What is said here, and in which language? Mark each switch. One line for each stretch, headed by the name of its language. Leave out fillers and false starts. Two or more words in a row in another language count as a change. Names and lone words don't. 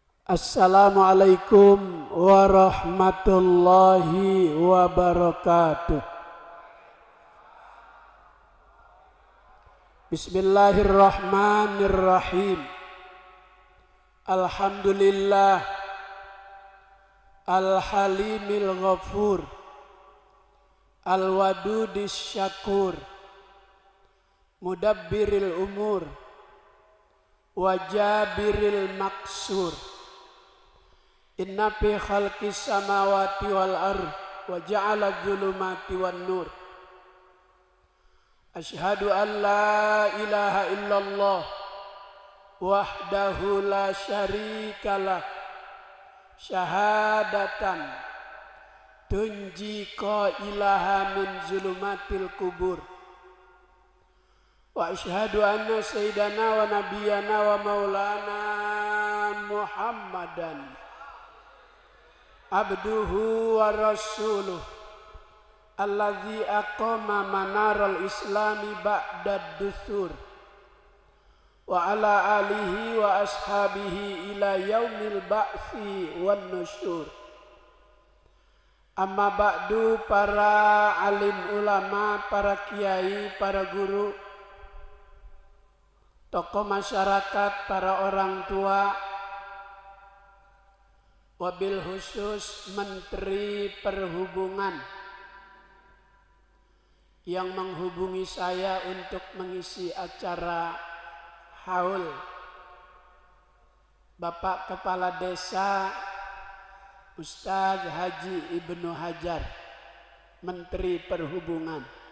Arabic: السلام عليكم ورحمة الله وبركاته. بسم الله الرحمن الرحيم. الحمد لله الحليم الغفور، الودود الشكور، مدبر الأمور، وجابر المكسور. إن في خلق السماوات والأرض وجعل الظلمات والنور. أشهد أن لا إله إلا الله وحده لا شريك له شهادة تنجي قائلها من ظلمات القبور. وأشهد أن سيدنا ونبينا ومولانا محمدا عبده ورسوله الذي أقام منار الإسلام بعد الدثور وعلى آله وأصحابه إلى يوم البعث والنشور. أما بعد,
Indonesian: para alim ulama, para kiai, para guru, tokoh masyarakat, para orang tua,
Arabic: وبالخصوص
Indonesian: Menteri Perhubungan yang menghubungi saya untuk mengisi acara haul, Bapak Kepala Desa Ustadz Haji Ibnu Hajar, Menteri Perhubungan.